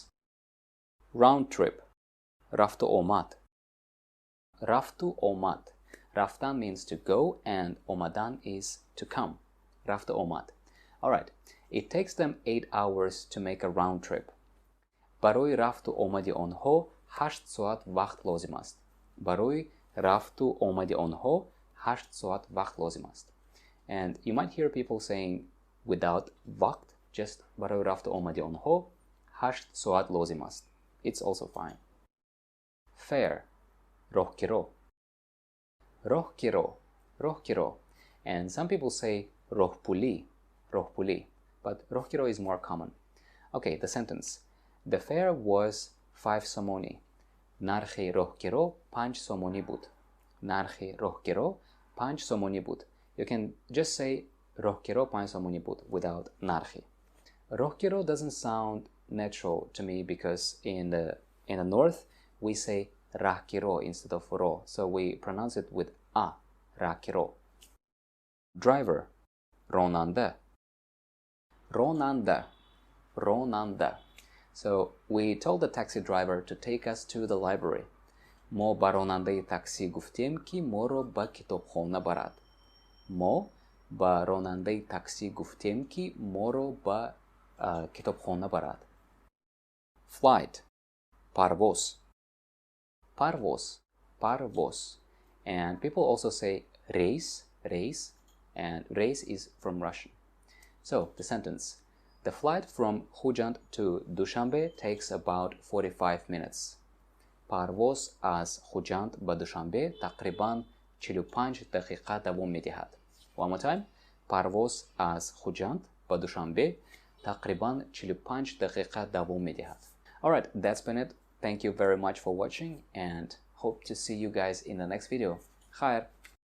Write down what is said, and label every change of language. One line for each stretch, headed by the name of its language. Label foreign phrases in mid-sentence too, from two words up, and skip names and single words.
English: Round trip,
Tajik: рафтуомад, рафтуомад.
English: Рафтан means to go and омадан is to come.
Tajik: рафтуомад.
English: Alright, it takes them 8 hours to make a round trip.
Tajik: барои рафту омади онҳо 8 соат вақт лозим аст. барои рафту омади онҳо 8 соат вақт лозим аст.
English: And you might hear people saying without vaqt, just
Tajik: барои рафту омади онҳо 8 соат лозим аст.
English: It's also fine. Fare,
Tajik: роҳкиро, роҳкиро, роҳкиро.
English: And some people say
Tajik: роҳпулӣ, роҳпулӣ,
English: but роҳкиро is more common. Okay, the sentence. The fare was 5 somoni. нархи роҳкиро 5 somoni буд. нархи роҳкиро 5 somoni буд. You can just say
Tajik: роҳкиро 5 somoni буд
English: without нархи. Роҳкиро doesn't sound natural to me because in the north we say раҳкиро instead of ро, so we pronounce it with a,
Tajik: раҳкиро.
English: Driver,
Tajik: ронанда, ронанда, ронанда.
English: So we told the taxi driver to take us to the library.
Tajik: мо ба ронандаи такси гуфтем ки моро ба китобхона барад. мо ба ронандаи такси гуфтем ки моро ба китобхона барад.
English: Flight,
Tajik: парвоз, парвоз, парвоз.
English: And people also say
Tajik: рейс, рейс,
English: and reis is from Russian. So the sentence, The flight from Khujand to Dushanbe takes about 45 minutes.
Tajik: парвоз аз Хуҷанд ба Душанбе тақрибан 45 дақиқа давом медиҳад.
English: One more time.
Tajik: парвоз аз Хуҷанд ба Душанбе тақрибан 45 дақиқа давом медиҳад.
English: Alright, that's been it. Thank you very much for watching and hope to see you guys in the next video.
Tajik: Khair.